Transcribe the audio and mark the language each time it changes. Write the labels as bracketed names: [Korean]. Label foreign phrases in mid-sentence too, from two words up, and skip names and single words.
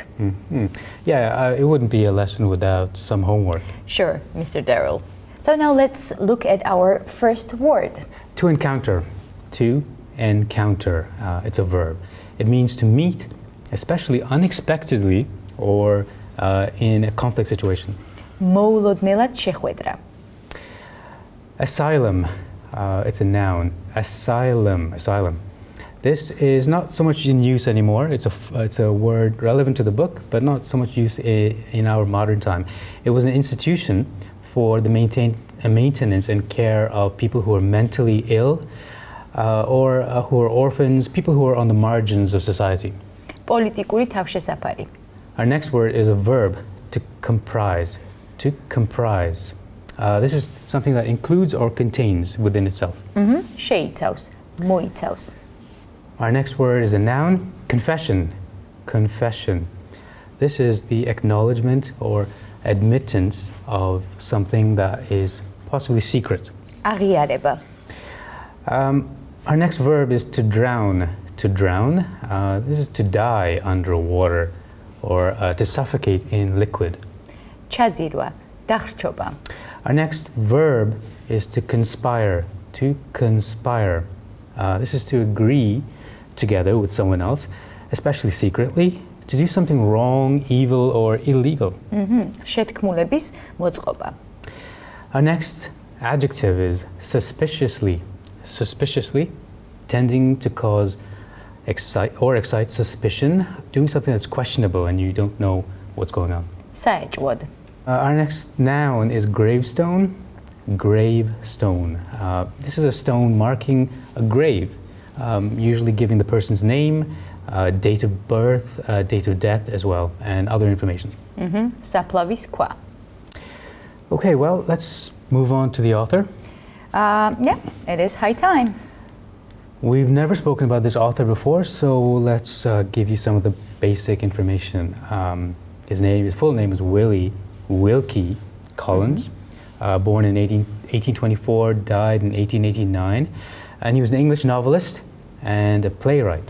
[English] Yeah, it wouldn't be a lesson without some homework. Sure, Mr. Darrell. So now let's look at our first word. To encounter. To encounter. It's a verb. It means to meet, especially unexpectedly or in a conflict situation. [Georgian] მოულოდნელად შეხვედრა. [English] Asylum. It's a noun. Asylum. Asylum. This is not so much in use anymore. It's a word relevant to the book, but not so much use in our modern time. It was an institution for the maintenance and care of people who are mentally ill or who are orphans, people who are on the margins of society. [Georgian] პოლიტიკური თავშესაფარი. [English] Our next word is a verb, to comprise. To comprise. This is something that includes or contains within itself. [Georgian] შეიცავს, მოიცავს. [English] Our next word is a noun, confession. Confession. This is the acknowledgement or admittance of something that is possibly secret. [Georgian] აღიარება. [English] Our next verb is to drown. To drown. This is to die under water or to suffocate in liquid. [Georgian] ჩაძირვა, დახრჩობა. [English] Our next verb is to conspire. To conspire. This is to agree together with someone else, especially secretly, to do something wrong, evil, or illegal. [Georgian] შეთქმულების მოწყობა. [English] Our next adjective is suspiciously. Suspiciously, tending to cause excite suspicion, doing something that's questionable and you don't know what's going on. [Georgian] საეჭვოდ. [English] Our next noun is gravestone. Gravestone. This is a stone marking a grave, usually giving the person's name, date of birth, date of death as well, and other information. [Georgian] საფლავის ქვა. [English] Okay, well, let's move on to the author. Yeah, it is high time. We've never spoken about this author before, so let's give you some of the basic information. His full name is Wilkie Collins, born in 1824, died in 1889, and he was an English novelist and a playwright.